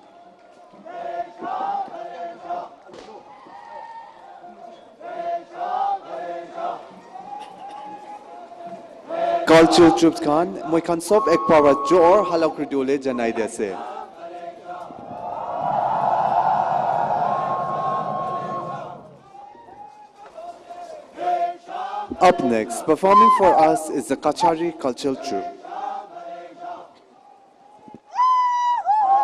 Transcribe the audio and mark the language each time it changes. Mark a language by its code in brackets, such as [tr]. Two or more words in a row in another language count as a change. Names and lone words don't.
[en] Cultural Troops [as] Khan, moi khan sob ek power jor halak ridole janai dese. [en] Up next, performing for us is the Kachari Cultural Troupe.